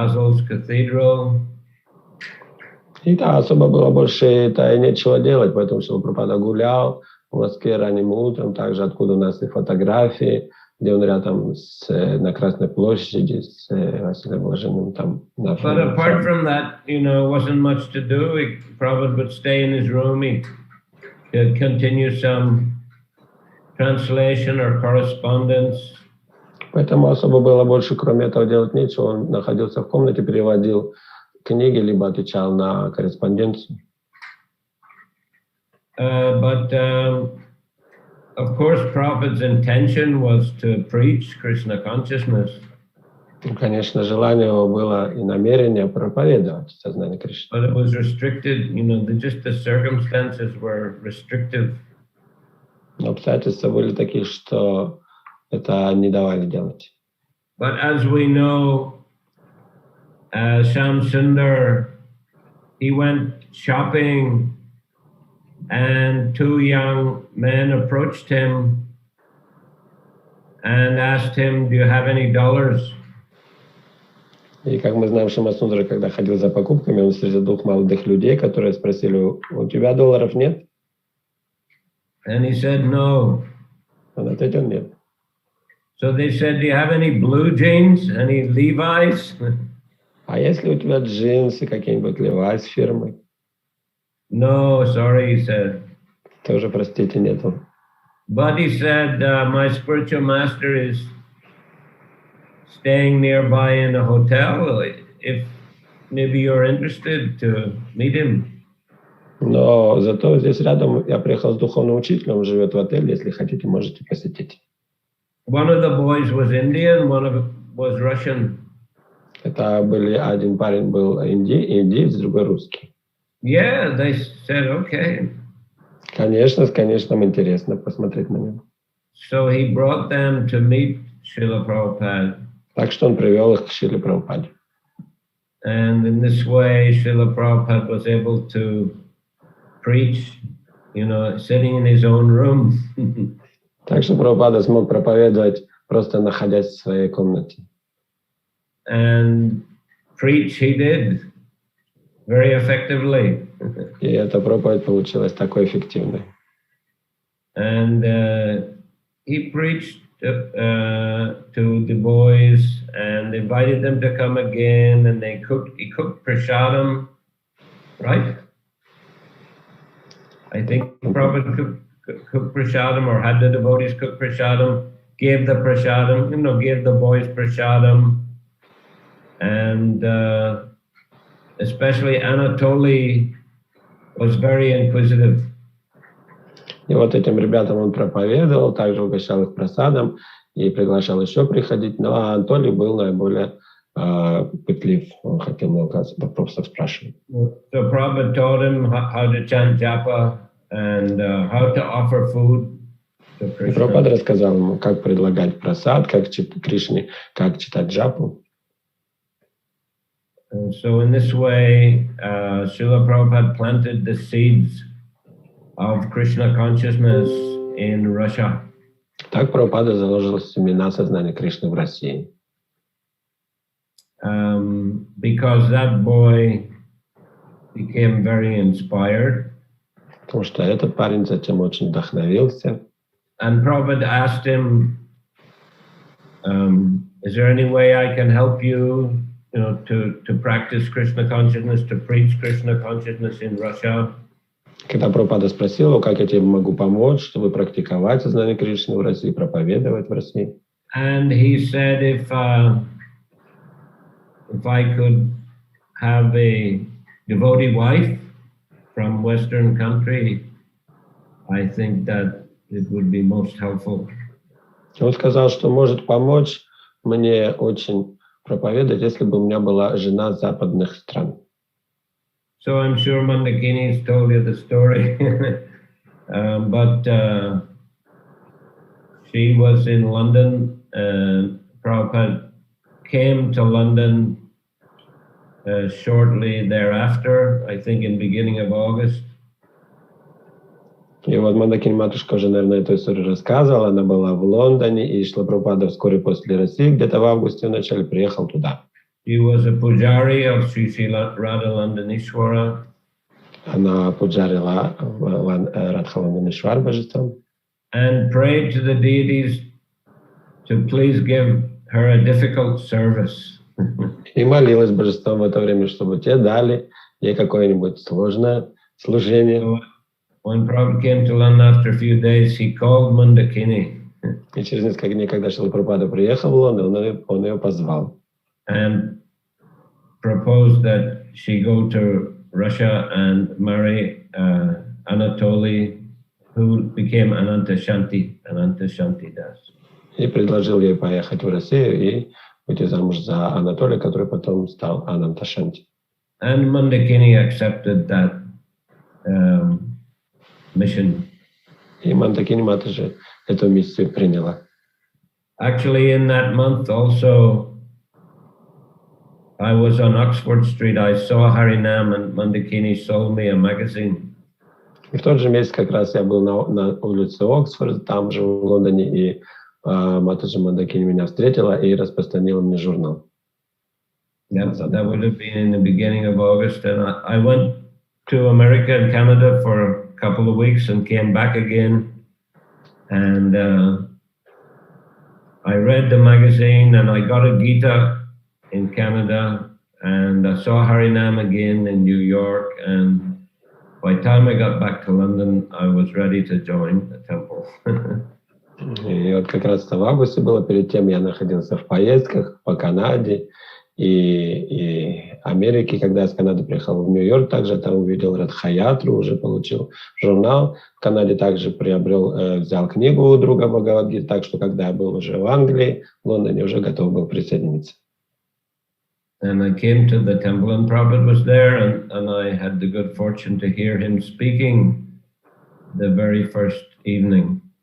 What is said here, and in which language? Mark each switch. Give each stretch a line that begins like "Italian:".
English: Basil's Cathedral.
Russian: И да, особо было больше нечего делать, поэтому что Прабхупада гулял в Москве ранним утром, также откуда у нас и фотографии, где он рядом на Красной площади с Василием Блаженным там.
English: But apart from that, wasn't much to do. Prabhupada would stay in his room. He'd continue some translation or correspondence.
Russian: Поэтому особо было больше, кроме этого, делать нечего. Он находился в комнате, переводил книги, либо отвечал на корреспонденцию.
English: But of course, Prabhupada's intention was to preach Krishna consciousness.
Russian: Конечно, желание его было и намерение проповедовать сознание Кришны.
English: But it was restricted, just the circumstances were restrictive.
Russian: Но обстоятельства были такие, что это не давали делать.
English: But as we know, Shamsundar, he went shopping, and two young men approached him and asked him, "Do you have any dollars?"
Russian: И как мы знаем, Шьямасундара, когда ходил за покупками, он встретил двух молодых людей, которые спросили, у тебя долларов нет?
English: And he said, "No."
Russian: Он ответил, нет.
English: So they said, "Do you have any blue jeans, any Levi's?"
Russian: А если у тебя джинсы какие-нибудь Levi's фирмы?
English: No, sorry, he said.
Russian: Тоже, простите, нету.
English: But he said, my spiritual master is staying nearby in a hotel. If maybe you're interested to meet him.
Russian: Но зато здесь рядом я приехал с духовным учителем, он живет в отеле, если хотите, можете посетить.
English: One of the boys was Indian, one of them was Russian.
Russian: Это были, один парень был индиец, другой русский.
English: Yeah, they said, okay.
Russian: Конечно, интересно посмотреть на него.
English: So he brought them to meet Srila Prabhupada.
Russian: Так что он привел их к Шриле Прабхупаде.
English: And in this way, Srila Prabhupada was able to preach, sitting in his own room.
Russian: Так что Прабхупада смог проповедовать, просто находясь в своей комнате.
English: And preach he did very effectively.
Russian: И эта проповедь получилась такой эффективной.
English: And he preached to the boys and invited them to come again, and he cooked prasadam, right? I think Prabhupada cooked prasadam, or had the devotees cook prasadam, gave the prasadam, gave the boys prasadam, and especially Anatoly was very inquisitive.
Russian: И вот этим ребятам он проповедовал, также угощал их просадом и приглашал еще приходить. Ну, а Анатолий был наиболее пытлив, он хотел много вопросов спрашивать.
English: So Prabhupada taught him how to chant japa and how to offer food to
Russian: И
English: Krishna.
Russian: Прабхупада рассказал ему, как предлагать просад, как Кришне, как читать джапу.
English: And so in this way, Srila Prabhupada planted the seeds of Krishna consciousness in Russia.
Russian: Так Прабхупада заложил семена сознания Кришны в России.
English: Because that boy became very inspired.
Russian: Потому что этот парень затем очень вдохновился.
English: And Prabhupada asked him, is there any way I can help you, to practice Krishna consciousness, to preach Krishna consciousness in Russia?
Russian: Когда Прабхупада спросил его, как я тебе могу помочь, чтобы практиковать сознание Кришны в России, проповедовать в России.
English: And he said, if I could have a devotee wife from Western country, I think that it would be most helpful.
Russian: Он сказал, что может помочь мне очень проповедовать, если бы у меня была жена западных стран.
English: So I'm sure Mandakini's told you the story, but she was in London, and Prabhupada came to London shortly thereafter, I think in beginning of August.
Russian: И вот Мандакини матушка уже, наверное, эту историю рассказывала. Она была в Лондоне, и Шрила Прабхупада вскоре после России, где-то в августе в начале, приехал туда.
English: She was a pujari of Sri Sri Radhalandanishwara.
Russian: Она пуджарила Радхаланданишвар божеством.
English: And prayed to the deities to please give her a difficult service.
Russian: И молилась божеством в это время, чтобы те дали ей какое-нибудь сложное служение.
English: So when Prabhupada came to London after a few days, he called Mandakini.
Russian: И через несколько дней, когда Шрила Прабхупада приехал в Лондон, он ее позвал.
English: And proposed that she go to Russia and marry Anatoly, who became Ananta Shanti Das.
Russian: И предложил ей поехать в Россию и выйти замуж за Анатолия, который потом стал Ананта Шанти.
English: And Mandakini accepted that mission.
Russian: И Мандакини матушка эту миссию приняла.
English: Actually, in that month also, I was on Oxford Street. I saw Harinam, and Mandakini sold me a magazine.
Russian: И в тот же месяц как раз я был на улице Оксфорд, там же в Лондоне, и матушка Мандакини меня встретила и распространила мне журнал.
English: That would have been in the beginning of August, and I went to America and Canada for a couple of weeks and came back again, and I read the magazine, and I got a Gita in Canada, and I saw Harinam again in New York, and by the time I got back to London, I was ready to join the temple.
Russian: И вот как раз в августе было, перед тем я находился в поездках по Канаде и Америке. Когда я с Канады приехал в Нью-Йорк, также там увидел Радхаятру, уже получил журнал. В Канаде также взял книгу у друга Бхагавад-гиты, так что когда я был уже в Англии, в Лондоне, уже готов был присоединиться.
English: And I came to the temple, and Prabhupada was there, and I had the good fortune to hear him speaking the very first evening.